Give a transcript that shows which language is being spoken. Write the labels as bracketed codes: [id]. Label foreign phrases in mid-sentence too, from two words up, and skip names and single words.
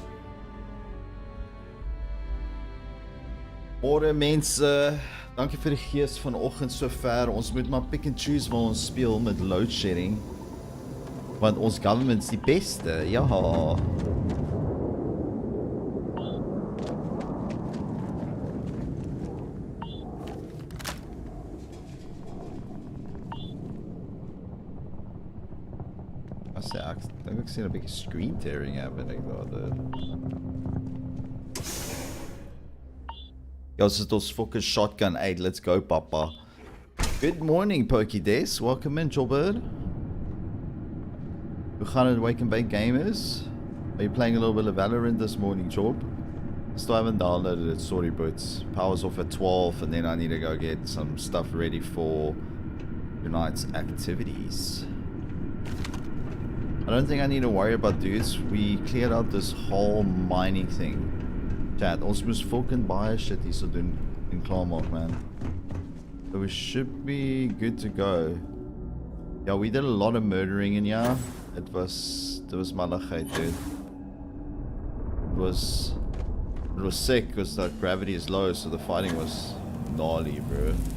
[af] Môre mense, dankie vir die gees vanoggend sover. Ons moet maar [en] pick and choose [af] waar ons speel met [en] load shedding. [af] Want ons government is die beste. Ja. Ek dink ek sien 'n bietjie [en] screen tearing happening [af] daar. Ja, sit ons fucking shotgun 8. [en] Let's go, papa. Good morning, Pokey Des. Welcome in, Jobber. [af] Hoe gaan het, [en] Wake and Bake Gamers? Are you playing a little bit of Valorant this morning, Job? Still haven't downloaded it, sorry, but power's off at 12, and then I need to go get some stuff ready for tonight's activities. I don't think I need to worry about dudes. We cleared out this whole mining thing. Chat, [af] ons moes fucking baie shit hier so doen en klaarmaak, man. [en] So we should be good to go. Yeah, we did a lot of murdering in here. It was malachite, dude. It was sick because the gravity is low, so the fighting was gnarly, bro.